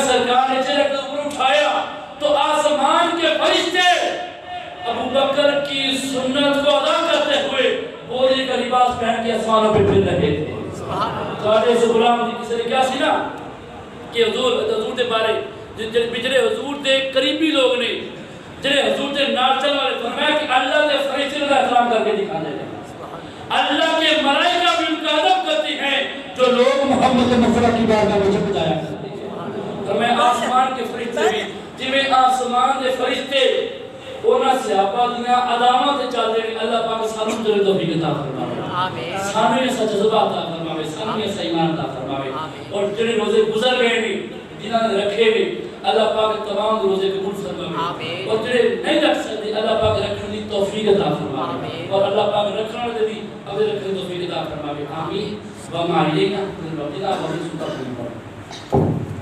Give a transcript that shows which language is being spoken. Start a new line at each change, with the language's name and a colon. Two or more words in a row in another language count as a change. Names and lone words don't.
Urdu: سرکار نے چہرہ اوپر اٹھایا تو آسمان کے فرشتے ابو بکر کی سنت کو ادا کرتے ہوئے بوری کا لباس پہن کے آسمانوں پہ پھر رہے تھے
Punjabi: سارے سے غلام دی کسی نے کیا سی نا کہ حضور دے بارے جڑے حضور دے قریبی لوگ نے جڑے حضور دے نال چلن والے فرمایا کہ اللہ دے فرشتے کا احترام کر کے دکھا دے
Urdu: اللہ کے ملائکہ بھی ان کا ادب کرتے ہیں جو لوگ محمد مصطفیٰ کی بارگاہ میں جھک جایا کرتے ہیں فرمایا آسمان کے فرشتے بھی
Punjabi: جویں آسمان دے فرشتے اونا صحابہ دیاں اداماں تے چل دے اللہ پاک سانو تے توفیق عطا فرماوے آمین سانو ایسا جذبہ عطا فرماوے سانو ایسا ایمان عطا فرماوے اور جڑے روزے گزر گئے نے جنہاں نے رکھے نے اللہ پاک تمام روزے قبول فرماوے اور جڑے نہیں رکھ سکتے اللہ پاک رکھنے دی توفیق عطا فرماوے اور اللہ پاک رکھنے والے دی اگے رکھنے دی توفیق عطا فرماوے آمین
Arabic: و ما علینا من ربنا و من سلطان